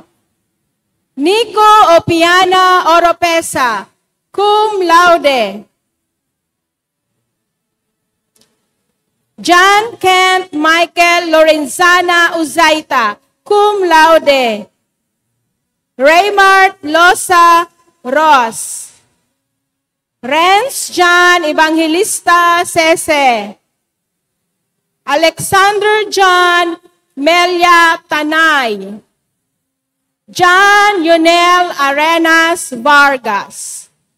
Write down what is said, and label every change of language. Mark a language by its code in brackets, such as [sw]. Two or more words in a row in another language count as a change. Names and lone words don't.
[en] Nico Opiana Oropesa, [la] cum laude. [en] John Kent Michael Lorenzana Uzaita, [la] cum laude. [en] Raymart Losa Ross. Renz John Evangelista Sese. Alexander John Melia Tanay. John Yonel Arenas Vargas.